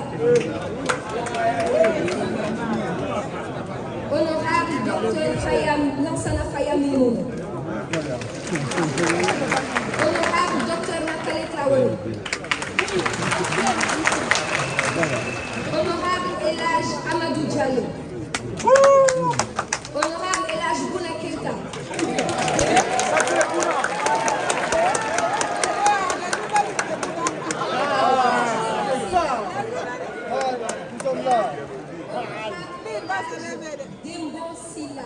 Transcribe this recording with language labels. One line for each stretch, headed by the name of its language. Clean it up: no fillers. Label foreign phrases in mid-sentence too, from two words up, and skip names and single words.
French: Ousmane Kaba. Lansana Faya Mimono. Honorable Dr Nakale Traoré. Honorable Elhadj Amadou Diallo. Honorable Elhadj Bouna Keita. Dembo Silla.